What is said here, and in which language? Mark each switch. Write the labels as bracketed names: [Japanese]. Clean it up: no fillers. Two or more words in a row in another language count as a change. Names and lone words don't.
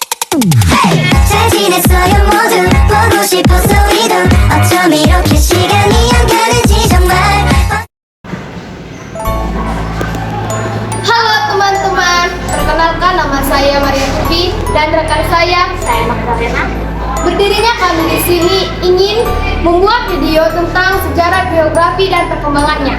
[Korean] 잘 지냈어요 모두 보고 싶어서 우리도 어쩜 이렇게 시간이 안 가는지 정말. [Indonesian] Halo teman-teman, perkenalkan nama saya Maria Tubi dan rekan saya Magdalena. Berdirinya kami di sini ingin membuat video tentang sejarah geografi dan perkembangannya.